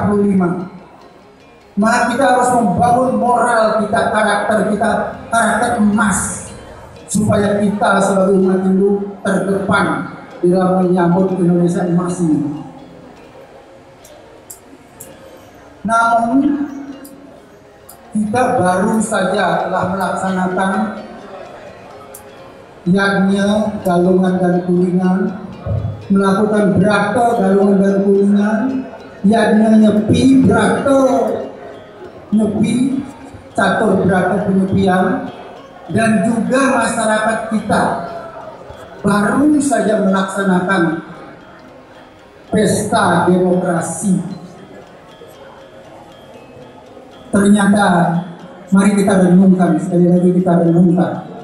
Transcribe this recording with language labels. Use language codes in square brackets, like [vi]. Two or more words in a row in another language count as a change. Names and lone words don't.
[id] Maka kita harus membangun moral kita, karakter emas, supaya kita sebagai umat Hindu terdepan dalam menyambut Indonesia emas ini. Namun kita baru saja telah melaksanakan yajna Galungan dan Kulingan, melakukan brata Galungan dan Kulingan, yajna Nyepi brata Nyepi, catur brata penyepian, dan juga masyarakat kita baru saja melaksanakan pesta demokrasi. Ternyata Mari kita renungkan, sekali lagi kita renungkan.